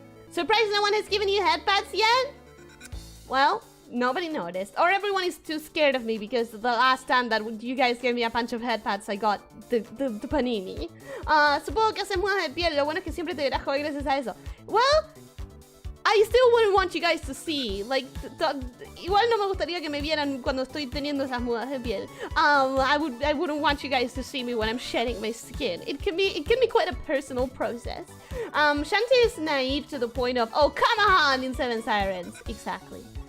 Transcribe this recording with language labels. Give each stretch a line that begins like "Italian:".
English: Surprised no one has given you head pats yet? Well, nobody noticed. Or everyone is too scared of me because the last time that you guys gave me a bunch of head pats, I got the panini.
Spanish: Supongo que haces mudas de piel. Lo bueno es que siempre te verás joven gracias a eso.
English: Well, I still wouldn't want you guys to see. Like,
Spanish: igual no me gustaría que me vieran cuando estoy teniendo esas mudas de piel.
English: I wouldn't want you guys to see me when I'm shedding my skin. It can be quite a personal process. Shantae is naive to the point of, oh, come on, in Seven Sirens. Exactly.